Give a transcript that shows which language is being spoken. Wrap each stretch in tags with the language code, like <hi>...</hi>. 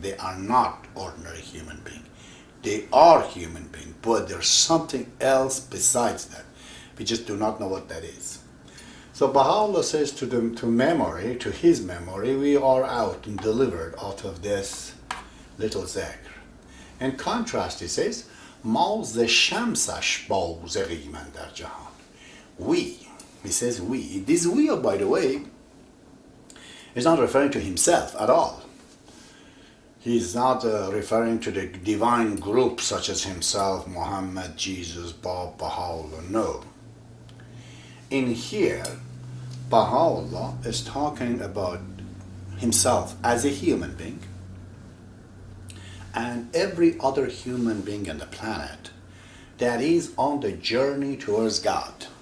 <en>They are not ordinary human being. They are human being, but there's something else besides that. We just do not know what that is. So Baha'u'llah says to his memory, we are out and delivered out of this little zekr. In contrast, he says,</en> <fa>ما ز شمسش بازغی من در جهان.</fa> <en>We, he says we. This we, by the way, is not referring to himself at all. He's not referring to the divine group such as himself, Muhammad, Jesus, Bab, Baha'u'llah. No. In here, Baha'u'llah is talking about himself as a human being and every other human being on the planet that is on the journey towards God.</en>